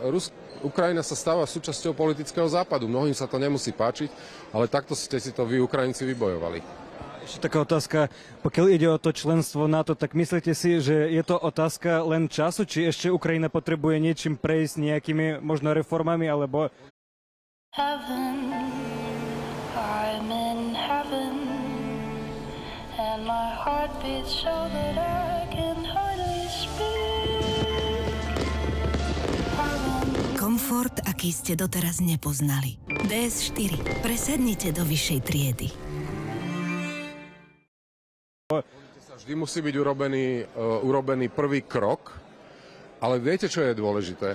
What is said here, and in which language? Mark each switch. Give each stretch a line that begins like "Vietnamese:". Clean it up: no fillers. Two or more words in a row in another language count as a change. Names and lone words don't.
Slovak: Ukrajina sa stáva súčasťou politického západu. Mnohým sa to nemusí páčiť, ale takto ste si to vy, Ukrajinci, vybojovali. Ešte taká otázka, pokiaľ ide o to členstvo NATO, tak myslíte si, že je to otázka len času, či ešte Ukrajina potrebuje niečím prejsť, nejakými možno reformami, alebo...
English: Heaven, I'm in heaven, and my heart beats so that I can hardly speak.
Slovak: Komfort, aký ste doteraz nepoznali. DS4. Presadnite do vyššej triedy. Vždy musí byť urobený prvý krok, ale viete, čo je dôležité?